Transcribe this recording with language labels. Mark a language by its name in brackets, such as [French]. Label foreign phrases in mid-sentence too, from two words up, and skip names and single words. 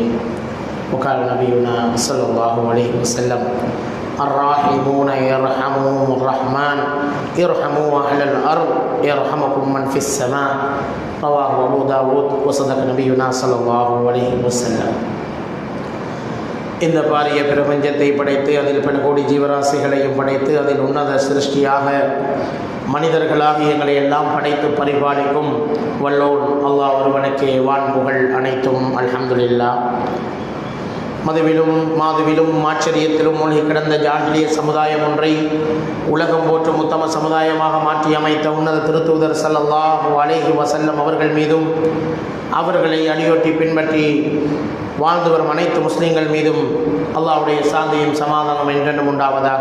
[Arabic] وقال نبينا صلى الله عليه وسلم الراحمون يرحمهم الرحمن ارحموا أهل الأرض يرحمكم من في السماء. رواه أبو داود وصدق نبينا صلى الله عليه وسلم. [Tamil] இந்த பாரிய பிரபஞ்சத்தை படைத்து அதில் பல கோடி ஜீவராசிகளையும் படைத்து அதில் உன்னத சிருஷ்டியாக மனிதர்களாக எங்களை எல்லாம் படைத்து பரிபாலிக்கும் வல்லோன் அல்லாஹ் ஒருவனுக்கே வான்புகள் அனைத்தும் அல்ஹம்துலில்லாஹ். மதுவிலும் மாதுவிலும் ஆச்சரியத்திலும் மூழ்கி கிடந்த ஜாஹிலிய சமுதாயம் ஒன்றை உலகம் போற்றும் உத்தம சமுதாயமாக மாற்றி அமைத்த உன்னத திருத்தூதர் [Arabic] صلى الله عليه وسلم [Tamil] அவர்கள் மீதும் அவர்களை அடியொட்டி பின்பற்றி வாழ்ந்து வரும் அனைத்து முஸ்லீம்கள் மீதும் அல்லாஹ்வுடைய சாந்தியும் சமாதானம் என்றென்றும் உண்டாவதாக.